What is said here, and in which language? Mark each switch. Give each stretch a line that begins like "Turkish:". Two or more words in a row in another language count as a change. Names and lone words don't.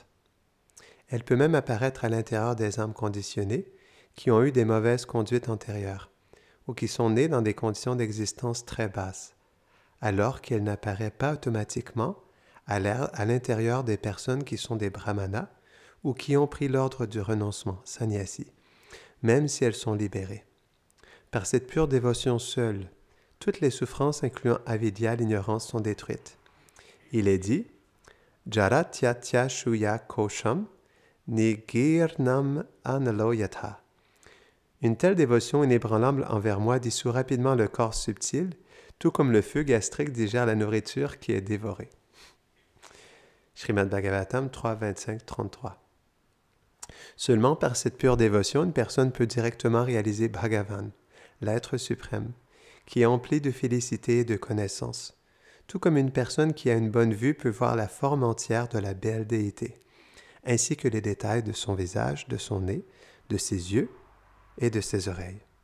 French: Elle peut même apparaître à l'intérieur des âmes conditionnées qui ont eu des mauvaises conduites antérieures ou qui sont nées dans des conditions d'existence très basses, alors qu'elle n'apparaît pas automatiquement à l'intérieur des personnes qui sont des brahmanas ou qui ont pris l'ordre du renoncement, sannyasi, même si elles sont libérées. Par cette pure dévotion seule, toutes les souffrances incluant avidya, l'ignorance, sont détruites. Il est dit «
Sanskrit: जरयत्याशु या कोशं निगीर्णमनलो यथा
French: » Une telle dévotion inébranlable envers moi dissout rapidement le corps subtil, tout comme le feu gastrique digère la nourriture qui est dévorée. Srimad Bhagavatam 3, 25, 33. Seulement par cette pure dévotion, une personne peut directement réaliser Bhagavan, l'être suprême, qui est empli de félicité et de connaissance, tout comme une personne qui a une bonne vue peut voir la forme entière de la belle déité, ainsi que les détails de son visage, de son nez, de ses yeux et de ses oreilles.